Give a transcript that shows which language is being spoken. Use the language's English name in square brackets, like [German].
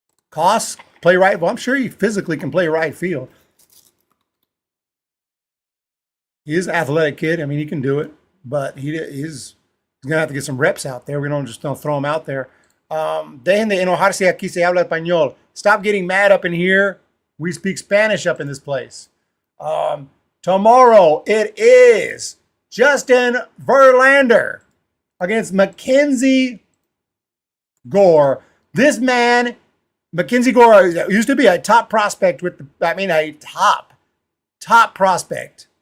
[English] Costs, play right. Well, I'm sure he physically can play right field. He is an athletic kid. I mean, he can do it, but he's going to have to get some reps out there. We don't throw him out there. [Spanish] Dejen de enojarse, aquí se habla español. [English] Stop getting mad up in here. We speak Spanish up in this place. Tomorrow it is Justin Verlander against Mackenzie Gore. This man, Mackenzie Gore, used to be a top prospect a top prospect